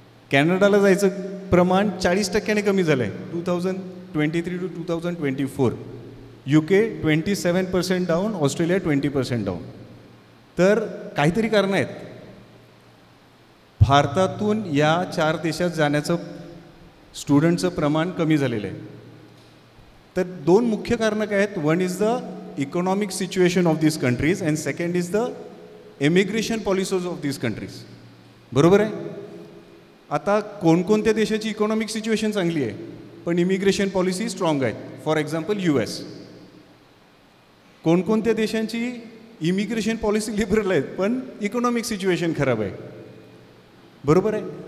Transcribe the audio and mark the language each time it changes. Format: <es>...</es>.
<mr>कॅनडाला जायचं प्रमाण 40% कमी झालं आहे 2023 to 2024. UK 27% down, Australia 20% down. तर काहीतरी कारणं आहेत. भारतातून या 4 देशात जाण्याचं स्टुडंटचं प्रमाण कमी झालेलं आहे. तर 2 मुख्य कारणं काय आहेत.</mr> <en>One is the economic situation of this countries and second is the immigration policies of this countries.</en> <mr>बरोबर आहे. आता कोणकोणत्या देशाची इकॉनॉमिक सिच्युएशन चांगली आहे पण इमिग्रेशन पॉलिसी स्ट्रॉंग आहेत.</mr> <en>for example</en> <mr>US. कोणकोणत्या देशांची इमिग्रेशन पॉलिसी लिबरल आहेत पण इकॉनॉमिक सिच्युएशन खराब आहे. बरोबर आहे.</mr>